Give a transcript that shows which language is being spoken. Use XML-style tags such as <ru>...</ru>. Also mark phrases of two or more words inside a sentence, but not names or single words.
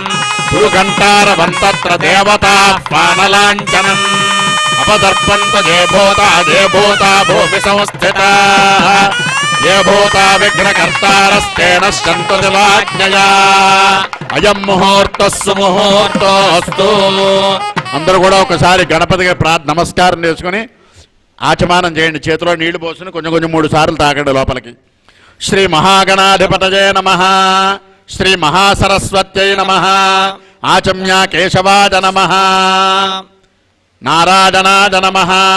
<sa>गुरुघण्टारवन्तत्र देवताः पानलाञ्छनम् अपदर्पन्तु ये भूता भूमि संस्थिताः। ये भूता विघ्नकर्तारस्तेन शन्तु दिवाज्ञया। अयं मुहूर्तः सुमुहूर्तोऽस्तु।</sa> <te>అందరూ కూడా ఒకసారి గణపతికి నమస్కారం చేసుకుని ఆచమానం చేయండి. చేతిలో నీళ్లు పోసుకుని కొంచెం 3 సార్లు తాగండి లోపలికి.</te> <sa>శ్రీ మహాగణాధిపతయే నమః. శ్రీ మహాసరస్వత్యై నమః. ఆచమ్య కేశవాయ నమః. నారాయణాయ నమః.</sa>